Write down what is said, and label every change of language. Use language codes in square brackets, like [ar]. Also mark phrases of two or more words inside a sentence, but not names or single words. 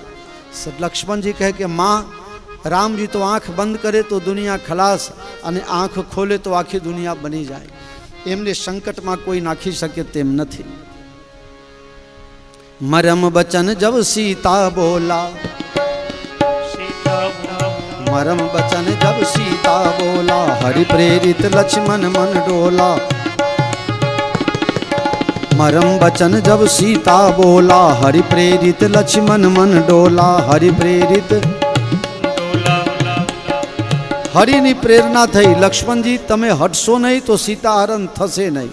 [gu] લક્ષ્મણજી કહે કે માં, રામજી તો આંખ બંધ કરે તો દુનિયા ખલાસ, અને આંખ ખોલે તો આખી દુનિયા બની જાય. એમને સંકટમાં કોઈ નાખી શકે તેમ નથી. [awa] मरम बचन जब सीता बोला, मरम बचन जब सीता बोला, हरि प्रेरित लक्ष्मण मन डोला. मरम बचन जब सीता बोला, हरि प्रेरित लक्ष्मण मन डोला. हरि प्रेरित [gu] હરિની પ્રેરણા થઈ, લક્ષ્મણજી તમે હટશો નહીં તો સીતાહરણ થશે નહીં.